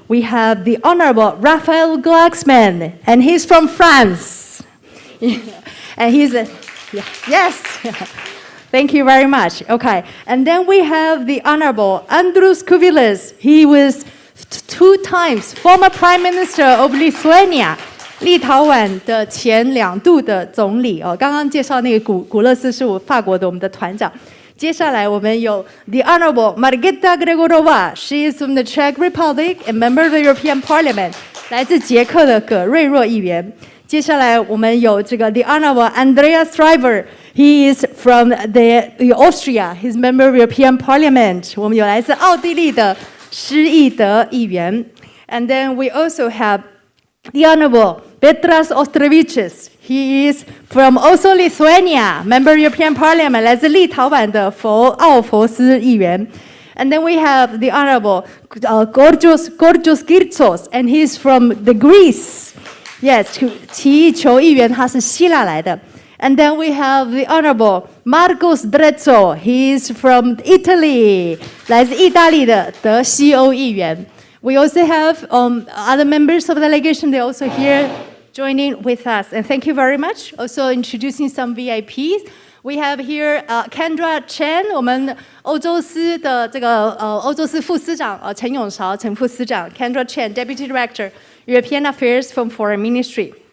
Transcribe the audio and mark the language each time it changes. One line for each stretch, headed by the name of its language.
English: We have the Honorable Raphael Glucksmann, and he's from France. And he's yes. Thank you very much. Okay, and then we have the Honorable Andrius Kubilius. He was 2 times former Prime Minister of Lithuania.
Chinese: 立陶宛的前2度的总理哦，刚刚介绍那个古勒斯是法国的我们的团长。接下来我们有 the Honorable Margita Gregorova.
English: She is from the Czech Republic and member of the European Parliament.
Chinese: 来自捷克的葛瑞若议员。接下来我们有这个 the Honorable Andreas Schreiber.
English: He is from the Austria. He's member of European Parliament.
Chinese: 我们有来自奥地利的施义德议员。
English: And then we also have the Honorable Petras Ostrevičius. He is from also Lithuania, member of European Parliament, 来自立陶宛的奥佛斯议员。 And then we have the Honorable Georgios Kirtsos, and he's from the Greece. Yes, 奇异球议员，他是希腊来的。 And then we have the Honorable Marcos Drezzo. He is from Italy, 来自意大利的德西欧议员。 We also have other members of the delegation. They're also here joining with us. And thank you very much. Also introducing some VIPs. We have here Kendra Chen, 我们欧洲司的这个欧洲司副司长陈永韶陈副司长 Kendra Chen, Deputy Director, European Affairs from Foreign Ministry.